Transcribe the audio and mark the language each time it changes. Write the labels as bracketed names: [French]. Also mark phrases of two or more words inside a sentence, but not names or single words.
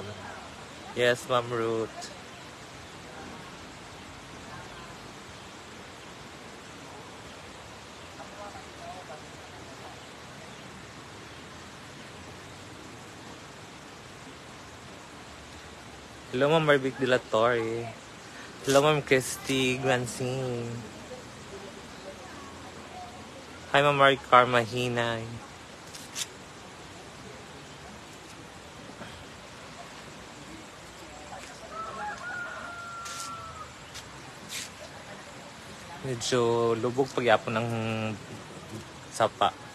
[English] Yes, Ma'am Ruth. Hello, Ma'am Marvic de la Torre. Hello, Ma'am Christy Glancing. Hi, Ma'am Marie Carma Hinay. [Filipino] Medyo lubog pagyapon ng sapa.